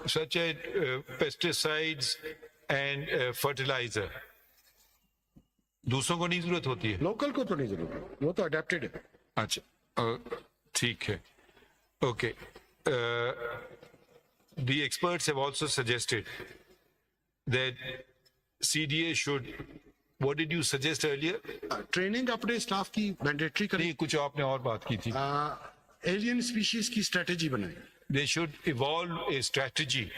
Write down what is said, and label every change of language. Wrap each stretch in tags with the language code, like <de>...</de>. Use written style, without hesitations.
<en>such as pesticides and fertilizer.</en> <hi>दूसरों को नहीं जरूरत होती है. लोकल को तो नहीं जरूरत, वो तो अडेप्टेड है. अच्छा ठीक है. Okay.</hi> <en>The experts have also suggested that CDA should, what did you suggest earlier?</en> <hi>Training अपने स्टाफ की मैंडेटरी करें. नहीं, कुछ आपने और बात की थी. एलियन स्पीशीज की स्ट्रेटेजी बनाए.</hi> <en>They should evolve a strategy,</en>